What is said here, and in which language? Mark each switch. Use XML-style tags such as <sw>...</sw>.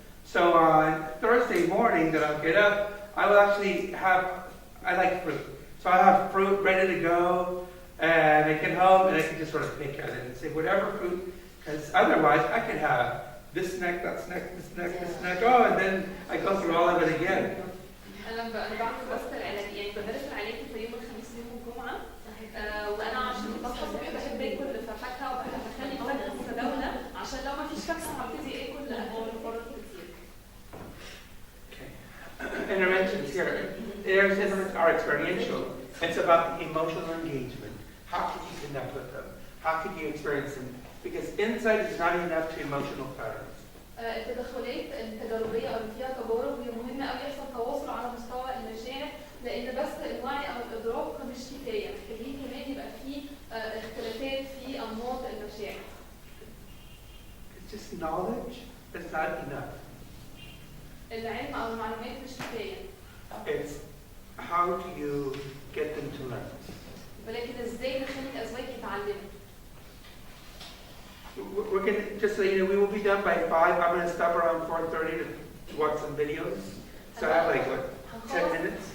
<en>So on Thursday morning that I'll get up, I will actually I like fruit. So I have fruit ready to go, and I get home and I can just sort of pick at it and say whatever fruit, because otherwise I could have this snack, that snack, this snack, this snack, and then I go through all of it again.</en> <ar>أنا بعمل بس العلاج يعني بمارس العلاج في يوم الخميس ويوم الجمعة وأنا عشان بصحى الصبح بحب آكل فاكهة وبحب أخلي الفاكهة متداولة عشان لو ما فيش فاكهة هبتدي آكل مرات كتير.</ar> <en>Interventions here. Interventions are experiential. It's about the emotional engagement. How can you connect with them? How can you experience them? Because insight is not enough to emotional patterns.</en> <ar>التدخلات التجاربية أو فيها تجارب هي مهمة أوي يحصل تواصل على مستوى المشاعر لأن بس الوعي أو الإدراك مش كفاية، محتاجين كمان يبقى فيه اختلافات في أنماط المشاعر.</ar> <en>It's just knowledge. It's not enough.</en> <ar>العلم أو المعلومات مش كفاية.</ar> <en>It's how do you get them to learn.</en> <ar>ولكن إزاي نخلي الأزواج يتعلموا.</ar> <en>We're going to, just so you know, we will be done by 5. I'm going to stop around 4:30 to watch some videos. So I have like, what, 10 minutes?</en>